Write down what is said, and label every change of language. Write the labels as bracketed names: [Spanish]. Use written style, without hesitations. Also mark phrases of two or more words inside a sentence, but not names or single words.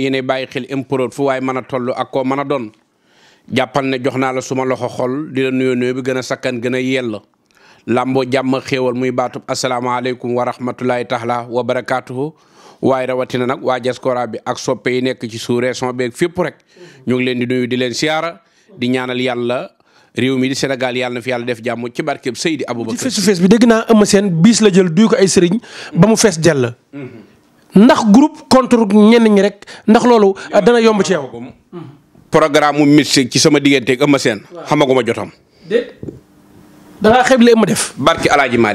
[Wolof] yéenay bàyyi xel improd fu waaye mën a toll ak koo mën a doon jàppal ne jox naa la suma loxo xol di la nuyoo nuyoo bi gën a sakkan gën a yell làmboo jàmm xéewal muy baatub [Arabic] السلام عليكم ورحمة الله تعالى وبركاته [Wolof] waaye rawatina nag waa diaspora bi ak soppe yi nekk ci sous-région bi fépp rek ñu ngi leen di nuyu di leen siyaara di ñaanal yàlla réew mi di Sénégal yàlla na fi yàlla def jàmm ci barkeb Seydi Aboubacar. ci [English] face to face [Wolof] bi dégg naa Eumeu Sène biis la jël duy ko ay sëriñ ba mu fees jàll. ndax [French] groupe contre [Wolof] ñenn ñi rek ndax loolu dana yomb ci yow. programme mu mystique ci sama digganteeg Eumeu Sène xamaguma jotam. déet da ngaa xeeb li Eumeu def. barki El Hadj Malick.